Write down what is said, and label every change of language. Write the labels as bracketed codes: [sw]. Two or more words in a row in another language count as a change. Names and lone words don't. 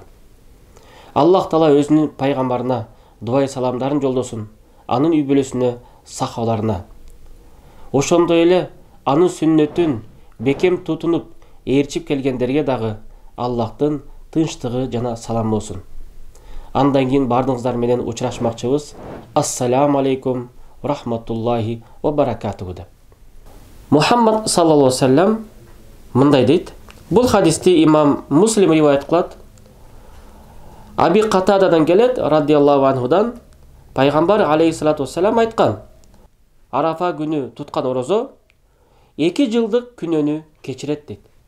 [ky] Аллах Таала өзүнүн пайгамбарына дуай саламдарын жолдосун, анын үй бүлөсүнө, сахабаларына. Ошондой эле анын сүннөтүн бекем тутунуп, ээрчип келгендерге дагы Аллахтын тынчтыгы жана салам болсун. Андан кийин бардыгыңыздар менен учурашмакчыбыз. [ar] السلام عليكم رحمة الله وبركاته деп. [ky] Мухаммад [ar] صلى الله عليه وسلم [ky] мындай дейт. Бул хадисти имам Муслим риваят кылат. Аби Катададан келет, [ar] رضي الله عنه, [ky] пайгамбар [ar] عليه الصلاة والسلام [ky] айткан: Арафа күнү туткан орозо 2 жылдык күнөөнү кечирет дейт.